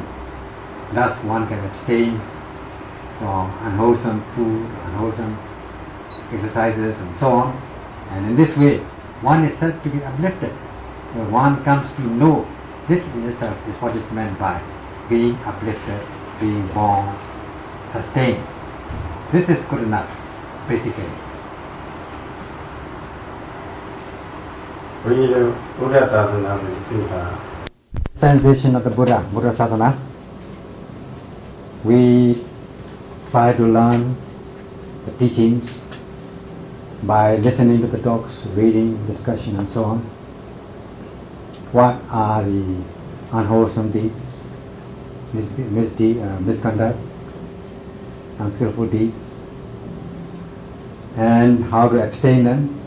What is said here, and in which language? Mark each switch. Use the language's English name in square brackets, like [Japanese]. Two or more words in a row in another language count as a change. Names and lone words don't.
[English] Thus one can abstain from unwholesome food, unwholesome exercises and so on. And in this way, one is said to be uplifted. So one comes to know this in itself is what is meant by being uplifted, being born, sustained. This is good enough, basically. [Burmese] ဘုရားတို့ဘုရားသာသနာကိုသိတာ [English] Translation of the Buddha Sadhana. We try to learn the teachings by listening to the talks, reading, discussion and so on. What are the unwholesome deeds, misconduct, unskillful deeds, and how to abstain them.